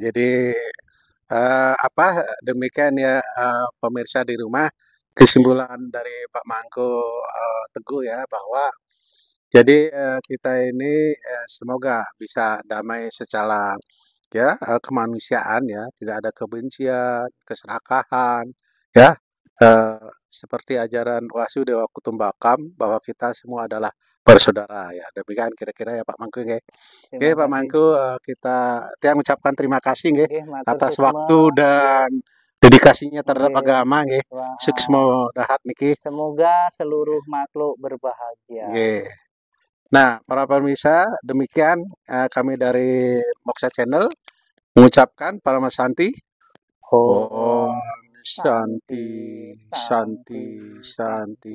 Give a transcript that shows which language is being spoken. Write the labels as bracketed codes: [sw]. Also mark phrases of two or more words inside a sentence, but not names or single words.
[id] Jadi demikian ya pemirsa di rumah, kesimpulan dari Pak Mangku Teguh ya bahwa jadi kita ini semoga bisa damai secara kemanusiaan ya, tidak ada kebencian, keserakahan ya, seperti ajaran Wasudewa Kutumbakam bahwa kita semua adalah bersaudara ya. Demikian kira-kira ya Pak Mangku nggih. Oke Pak Mangku, kita mengucapkan terima kasih nggih atas waktu dan dedikasinya terhadap agama nggih. [ban] Suksmo dahat niki. [id] Semoga seluruh makhluk berbahagia. Nggih. Nah, para pemirsa, demikian kami dari Moksha Channel mengucapkan para Mas Santi. [sa] ओं शान्ति शान्ति शान्ति.